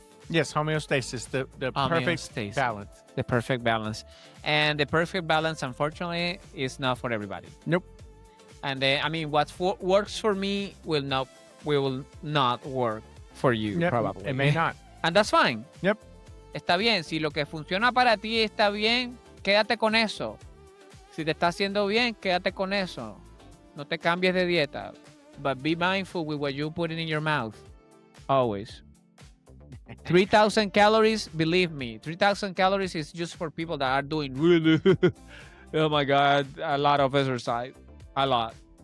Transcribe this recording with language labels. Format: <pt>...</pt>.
<en>Yes, homeostasis, the perfect Homeostasis. balance. The perfect balance. And the perfect balance, unfortunately, is not for everybody. Nope. And I mean, what works for me will not work for you, Yep, probably. it may not. And that's fine. Yep.</en> <es>Está bien. Si lo que funciona para ti está bien, quédate con eso. Si te está haciendo bien, quédate con eso. No te cambies de dieta.</es> <en>But be mindful with what you put in your mouth. Always. 3,000 calories, believe me, 3,000 calories is just for people that are doing really, oh my God, a lot of exercise. A lot.</en>